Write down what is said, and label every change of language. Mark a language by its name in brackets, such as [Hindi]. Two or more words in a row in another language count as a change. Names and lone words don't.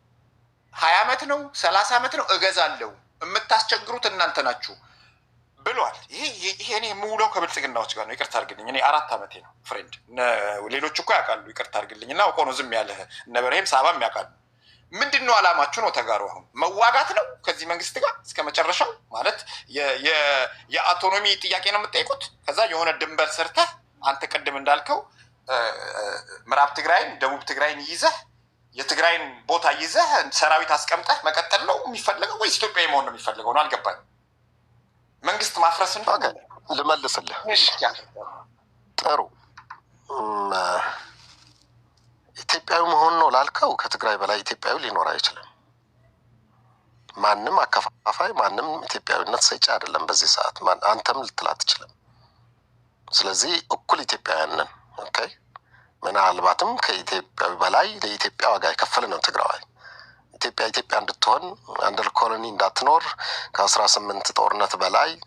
[Amharic] 20 ዓመት ነው 30 ዓመት ነው እገዛለሁ፣ የምታስቸግሩት እናንተ ናችሁ ብሏል። ይሄ እኔ የምውለው ከብልጽግናዎች ጋር ነው። ይቅርታ አድርግልኝ፣ እኔ 4 ዓመቴ ነው ፍሬንድ። ሌሎች እኮ ያውቃሉ። ይቅርታ አድርግልኝ እና አውቀው ነው ዝም ያለህ። እነ በርሄም ሳባም ያውቃሉ። ምንድን ነው አላማችሁ? ነው ተጋሩ አሁን መዋጋት ነው ከዚህ መንግስት ጋር እስከ መጨረሻው ማለት የአውቶኖሚ ጥያቄ ነው የምጠይቁት። ከዛ የሆነ ድንበር ሰርተህ አንተ ቅድም እንዳልከው ምዕራብ ትግራይን ደቡብ ትግራይን ይዘህ የትግራይን ቦታ ይዘህ ሰራዊት አስቀምጠህ መቀጠል ነው የሚፈለገው ወይስ ኢትዮጵያዊ መሆን ነው የሚፈልገው? ነው አልገባኝም። መንግስት ማፍረስ እንደሆነ ልመልስልህ። ጥሩ ኢትዮጵያዊ መሆን ነው ላልከው ከትግራይ በላይ ኢትዮጵያዊ ሊኖር አይችልም። ማንም አከፋፋይ፣ ማንም ኢትዮጵያዊነት ሰጪ አይደለም በዚህ ሰዓት። አንተም ልትል አትችልም። ስለዚህ እኩል ኢትዮጵያውያን ነን። ኦኬ፣ ምናልባትም ከኢትዮጵያዊ በላይ ለኢትዮጵያ ዋጋ የከፈለ ነው ትግራዋይ። ኢትዮጵያ እንድትሆን [English] under colony [Amharic] እንዳትኖር ከ18 ጦርነት በላይ